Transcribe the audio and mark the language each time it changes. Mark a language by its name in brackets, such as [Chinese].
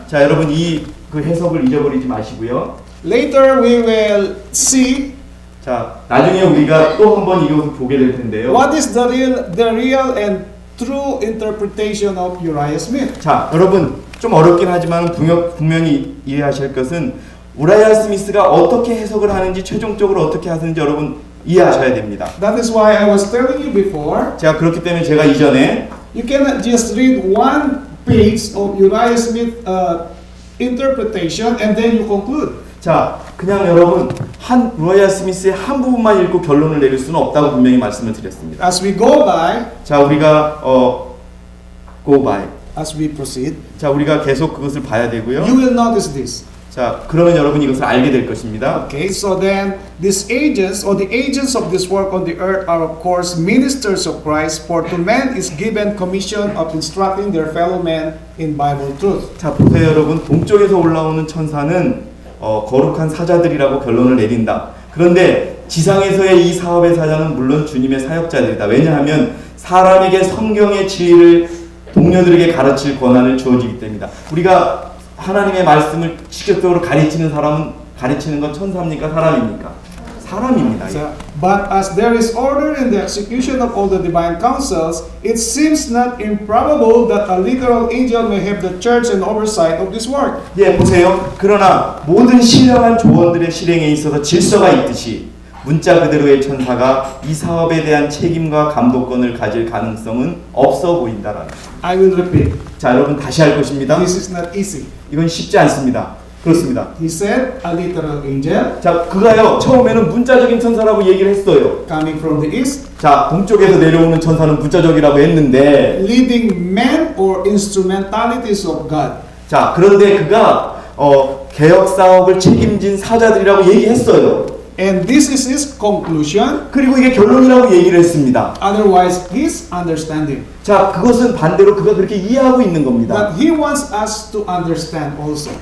[Korean] 자, 여러분 이 그 해석을 잊어버리지 마시고요. [English] Later we will see [Korean] 자, 나중에 우리가 또 한번 이것을 보게 될 텐데요. [English] what is the real and true interpretation of Uriah Smith. [Korean] 자, 여러분 좀 어렵긴 하지만 분명히 이해하실 것은 우라이아 스미스가 어떻게 해석을 하는지 최종적으로 어떻게 하는지 여러분 이해하셔야 됩니다. [English] That is why I was telling you before. [Korean] 제가 그렇기 때문에 제가 이전에 [English] You cannot just read one page of Uriah Smith interpretation and then you conclude. [Korean] 자, 그냥 여러분 한 우라이아 스미스의 한 부분만 읽고 결론을 내릴 수는 없다고 분명히 말씀을 드렸습니다. [English] As we go by, [Korean] 자, 우리가 [English] go by. as we proceed, [Korean] 자, 우리가 계속 그것을 봐야 되고요. [English] you will notice this. [Korean] 자, 그러면 여러분 이것을 알게 될 것입니다. [English] Okay, so then these agents or the agents of this work on the earth are of course ministers of Christ, for to men is given commission of instructing their fellow men in Bible truth. [Korean] 자, 보세요, 여러분. 동쪽에서 올라오는 천사는 거룩한 사자들이라고 결론을 내린다. 그런데 지상에서의 이 사업의 사자는 물론 주님의 사역자들이다. 왜냐하면 사람에게 성경의 진리를 동료들에게 가르칠 권한을 주어지기 때문이다. 우리가 하나님의 말씀을 직접적으로 가르치는 건 천사입니까? 사람입니까? 사람입니다. [English] So, but as there is order in the execution of all the divine counsels, it seems not improbable that a literal angel may have the charge and oversight of this work. [Korean] 예, 보세요. 그러나 모든 신령한 조언들의 실행에 있어서 질서가 있듯이 문자 그대로의 천사가 이 사업에 대한 책임과 감독권을 가질 가능성은 없어 보인다라는. [English] I will repeat. [Korean] 자, 여러분 다시 할 것입니다. [English] This is not easy. [Korean] 이건 쉽지 않습니다. 그렇습니다. [English] He said a literal angel [Korean] 자, 그가요 처음에는 문자적인 천사라고 얘기를 했어요. [English] coming from the east, [Korean] 자, 동쪽에서 내려오는 천사는 문자적이라고 했는데, [English] leading men or instrumentalities of God. [Korean] 자, 그런데 그가 개혁 사업을 책임진 사자들이라고 얘기했어요. [English] And this is his conclusion. [Korean] 그리고 이게 결론이라고 얘기를 했습니다. [English] Otherwise, his understanding. [Korean] 자, 그것은 반대로 그가 그렇게 이해하고 있는 겁니다. [English] But he wants us to understand also.